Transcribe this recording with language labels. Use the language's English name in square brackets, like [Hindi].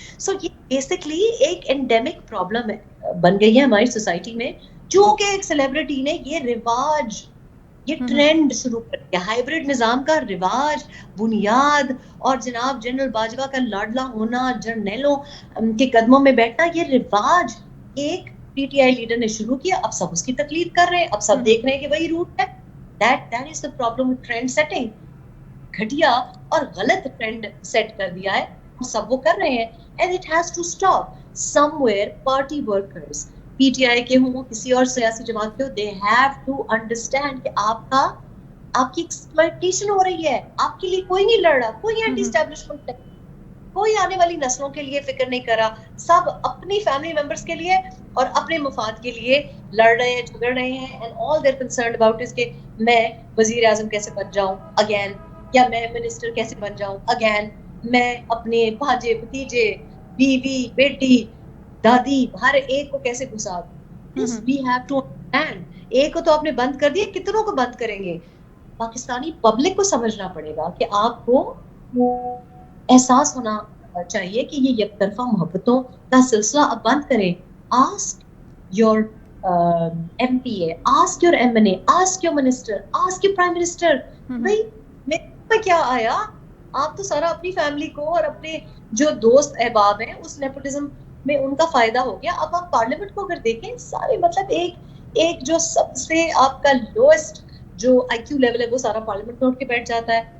[Urdu] سو یہ بیسکلی ایک اینڈیمک پرابلم بن گئی ہے ہماری سوسائٹی میں, جو کہ ایک سیلیبریٹی نے یہ رواج, یہ ٹرینڈ شروع کر دیا, ہائیبرڈ نظام کا رواج, بنیاد, اور جناب جنرل باجوہ کا لاڈلا ہونا, جرنیلوں کے قدموں میں بیٹھنا, یہ رواج ایک پی ٹی آئی لیڈر نے شروع کیا. اب سب اس کی تقلید کر رہے ہیں, اب سب دیکھ رہے ہیں کہ وہی روٹ ہے. [English] That is the problem with trend setting. [Urdu] گھٹیا اور غلط ٹرینڈ سیٹ کر دیا ہے, سب وہ کر رہے ہیں, [English] and it has to stop. Somewhere party workers, [Urdu] P T I کے ہوں کسی اور سیاسی جماعت کے ہوں, [English] they have to understand [Urdu] کہ آپ کی ایکسپلائٹیشن ہو رہی ہے. آپ کے لیے کوئی نہیں لڑ رہا, کوئی اینٹی اسٹیبلشمنٹ نہیں, کوئی آنے والی نسلوں کے لیے فکر نہیں کر رہا, سب اپنی فیملی ممبرس کے لیے اور اپنے مفاد کے لیے لڑ رہے ہیں, جھگڑ رہے ہیں. [English] and all they're concerned about is [Urdu] کہ میں وزیر اعظم کیسے بن جاؤں اگین, یا میں منسٹر کیسے بن جاؤں اگین, میں اپنے بھانجے بھتیجے بیوی بیٹی دادی ہر ایک کو کیسے گھسا دوں. [English] We have to understand. [Urdu] ایک کو تو آپ نے بند کر دیا, کتنوں کو بند کریں گے؟ پاکستانی پبلک کو سمجھنا پڑے گا کہ آپ کو احساس ہونا چاہیے کہ یہ یک طرفہ محبتوں کا سلسلہ اب بند کریں. [English] Ask your M P A, ask your M N A, ask your minister, ask your prime minister. [Urdu] بھائی میں کیا آیا, آپ تو سارا اپنی فیملی کو اور اپنے جو دوست احباب ہیں اس نیپوٹزم میں ان کا فائدہ ہو گیا. اب آپ پارلیمنٹ کو اگر دیکھیں, سارے مطلب ایک جو سب سے آپ کا لوئسٹ جو آئی کیو لیول ہے وہ سارا پارلیمنٹ میں اٹھ کے بیٹھ جاتا ہے.